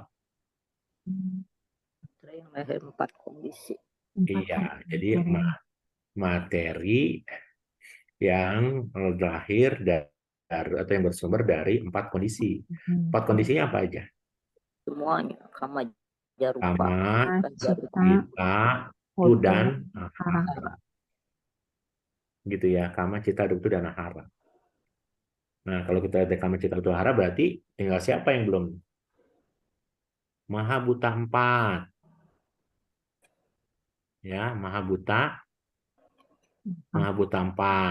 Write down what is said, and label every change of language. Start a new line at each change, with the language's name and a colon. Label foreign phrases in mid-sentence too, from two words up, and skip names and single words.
Indonesian: Hmm. Yang lahir 4 kondisi. Empat Iya, jadi materi. materi yang lahir dari atau yang bersumber dari empat kondisi. Empat kondisinya apa aja? Semuanya.
Pali: Kama jarupa.
Indonesian: Kama, Cita, cita, tu, utu, dan hara. ahara. Gitu ya, kama, cita, tu, dan ahara. Nah, kalau kita lihat kama, cita, tu, ahara berarti tinggal siapa yang belum?
Pali: Maha Buta 4. Ya, Maha Buta, Maha Buta 4.